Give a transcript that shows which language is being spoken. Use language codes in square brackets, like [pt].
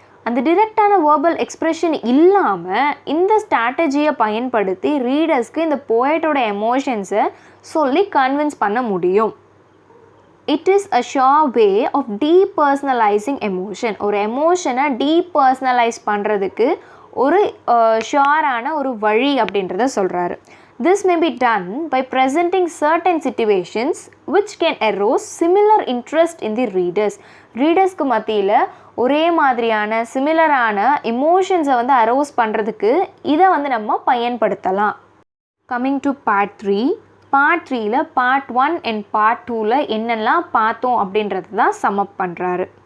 [ta] அந்த டிரெக்டான verbal expression இல்லாமல் இந்த ஸ்ட்ராட்டஜியை பயன்படுத்தி ரீடர்ஸ்க்கு இந்த போயட்டோட எமோஷன்ஸை சொல்லி கன்வின்ஸ் பண்ண முடியும். [en] It is a sure way of depersonalising emotion. [ta] ஒரு எமோஷனை டீபர்சனலைஸ் பண்ணுறதுக்கு ஒரு ஷோரான ஒரு வழி அப்படின்றத சொல்கிறாரு. [en] This may be done by presenting certain situations which can arouse similar interest in the readers. [ta] ரீடர்ஸ்க்கு மத்தியில் ஒரே மாதிரியான சிமிலரான இமோஷன்ஸை வந்து அரோஸ் பண்ணுறதுக்கு இதை வந்து நம்ம பயன்படுத்தலாம். [en] Coming to part 3. [ta] Part 3ல் part 1 and part 2ல் என்னெல்லாம் பார்த்தோம் அப்படின்றது தான் சம்மப் பண்ணுறாரு.